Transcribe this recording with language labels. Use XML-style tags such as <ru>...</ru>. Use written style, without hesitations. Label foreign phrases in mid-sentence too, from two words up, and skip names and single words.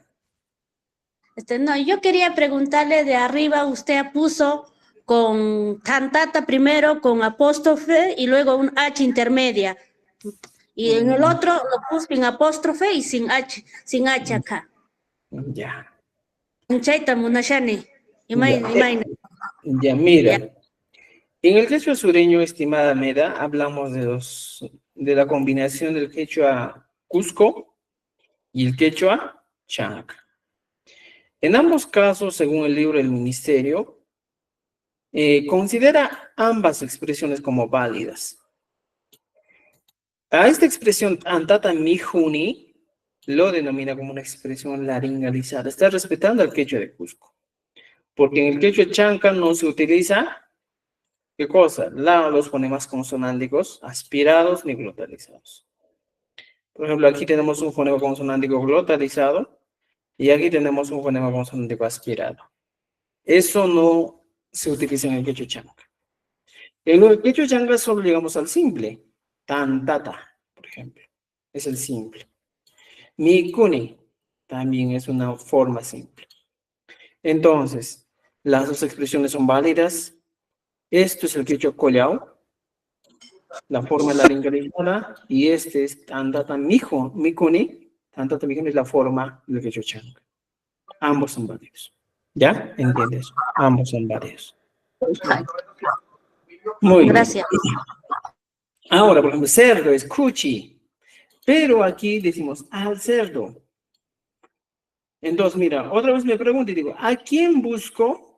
<es>No, yo quería preguntarle de arriba, usted puso con cantata primero, con apóstrofe y luego un H intermedia. Y en el otro lo puso sin apóstrofe y sin H acá. Ya.</es> <qu>Chaita munashani.</qu> <es>Ya, mira. En el quechua sureño, estimada Meda, hablamos de la combinación del quechua Cusco y el quechua Chanca. En ambos casos, según el libro del ministerio, considera ambas expresiones como válidas. A esta expresión</es> <qu>antata mijuni</qu> <es>lo denomina como una expresión laringalizada. Está respetando al quechua de Cusco. Porque en el quechua Chanca no se utiliza, ¿qué cosa? Los fonemas consonánticos aspirados ni glotalizados. Por ejemplo, aquí tenemos un fonema consonántico glotalizado y aquí tenemos un fonema consonántico aspirado. Eso no se utiliza en el quechua Chanca. En el quechua Chanca solo llegamos al simple. Tantata, por ejemplo. Es el simple. Mikuni también es una forma simple. Entonces, las dos expresiones son válidas. Esto es el quechua collao, la forma laringalizada, y este es</es> <qu>tantata mikuni. Tantata mikuni</qu> <es>es la forma del quechua Chanca. Ambos son válidos. ¿Ya? ¿Entiendes? Ambos son válidos. Muy bien. Gracias. Ahora, por ejemplo, cerdo es cuchi. Pero aquí decimos al cerdo. Entonces, mira, otra vez me pregunto y digo, ¿a quién busco?</es>